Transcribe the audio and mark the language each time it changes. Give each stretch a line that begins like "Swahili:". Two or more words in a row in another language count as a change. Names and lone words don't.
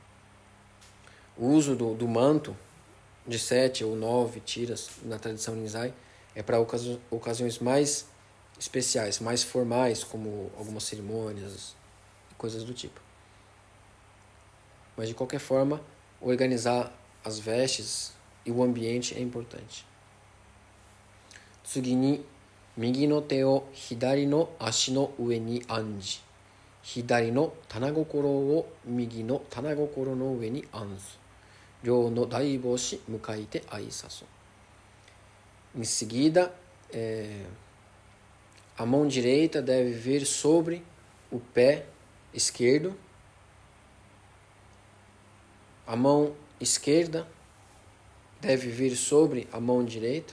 Portuguese: O uso do manto de 7 ou 9 tiras na tradição Rinzai é para ocasiões mais especiais, mais formais, como algumas cerimônias e coisas do tipo. Mas de qualquer forma, organizar as vestes e o ambiente é importante.
Japanese: 次に右の手を左の足の上に安じ. 左の掌を右の掌の上に安ず. 両の大拇指向かいて相拄う.
Portuguese: Em seguida, a mão direita deve vir sobre o pé esquerdo. A mão esquerda deve vir sobre a mão direita.